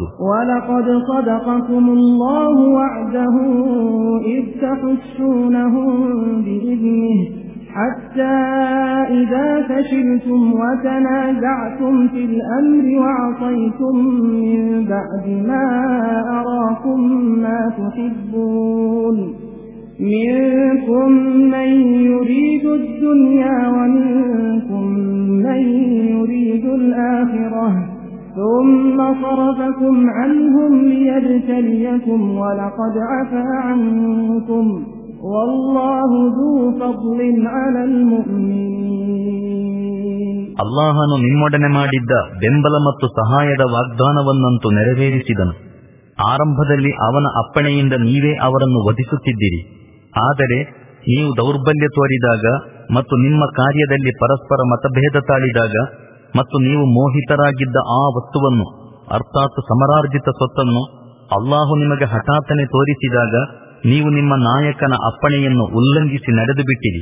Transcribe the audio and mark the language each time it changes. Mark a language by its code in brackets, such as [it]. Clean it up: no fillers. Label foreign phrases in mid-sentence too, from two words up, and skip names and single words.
[ar] وَلَقَدْ صَدَقَكُمُ اللَّهُ وَعْدَهُ إِذْ تَحُسُّونَهُمْ بِإِذْنِهِ حَتَّىٰ إِذَا فَشِلْتُمْ وَتَنَازَعْتُمْ فِي الْأَمْرِ وَعَصَيْتُمْ مِنْ بَعْدِ مَا أَرَاكُمْ مَا تُحِبُّونَ منكم من يريد الدنيا ومنكم من يريد الآخرة ثم صرفكم عنهم ليبتليكم ولقد عفا عنكم والله ذو فضل على المؤمنين. [kn] ಅಲ್ಲಾಹನು ನಿಮ್ಮೊಡನೆ ಮಾಡಿದ್ದ ಬೆಂಬಲ ಮತ್ತು ಸಹಾಯದ ವಾಗ್ದಾನವನ್ನಂತೂ ನೆರವೇರಿಸಿದನು. ಆರಂಭದಲ್ಲಿ ಅವನ ಅಪ್ಪಣೆಯಿಂದ ನೀವೇ ಅವರನ್ನು ವಧಿಸುತ್ತಿದ್ದೀರಿ. ಆದರೆ ನೀವು ದೌರ್ಬಲ್ಯ ತೋರಿದಾಗ ಮತ್ತು ನಿಮ್ಮ ಕಾರ್ಯದಲ್ಲಿ ಪರಸ್ಪರ ಮತಭೇದ ತಾಳಿದಾಗ ಮತ್ತು ನೀವು ಮೋಹಿತರಾಗಿದ್ದ ಆ ವಸ್ತುವನ್ನು ಅರ್ಥಾತ್ ಸಮರಾರ್ಜಿತ ಸ್ವತ್ತನ್ನು ಅಲ್ಲಾಹು ನಿಮಗೆ ಹಠಾತ್ತನೆ ತೋರಿಸಿದಾಗ ನೀವು ನಿಮ್ಮ ನಾಯಕನ ಅಪ್ಪಣೆಯನ್ನು ಉಲ್ಲಂಘಿಸಿ ನಡೆದು ಬಿಟ್ಟಿರಿ.